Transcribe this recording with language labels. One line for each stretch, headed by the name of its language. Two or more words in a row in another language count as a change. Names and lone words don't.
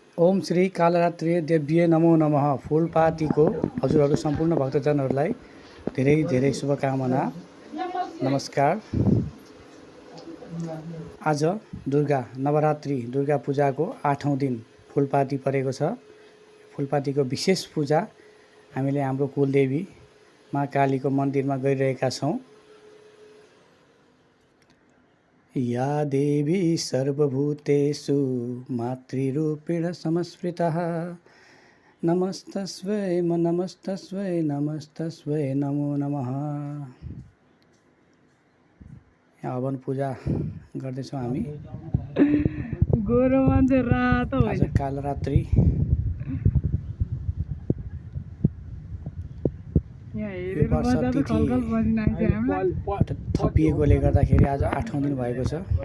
Sanskrit: ओम श्री कालरात्रि देव्ये नमो नमः।
Nepali: फुलपातीको हजुरहरू सम्पूर्ण भक्तजनहरूलाई धेरै धेरै शुभकामना। नमस्कार। आज दुर्गा नवरात्रि दुर्गा पूजाको 8औं दिन फुलपाती परेको छ। फुलपातीको विशेष पूजा हामीले हाम्रो कुलदेवी माँ कालीको मन्दिरमा गरिरहेका छौं।
Sanskrit: या देवी सर्वभूतेषु मातृरूपेण संस्मृतः नमस्तस्यै नमो नमः।
Nepali: यहाँ हवन पूजा गर्दैछौँ हामी। गोरो मान्छे रातो आज कालरात्रि थपिएकोले गर्दाखेरि आज 8औं दिन भएको छ।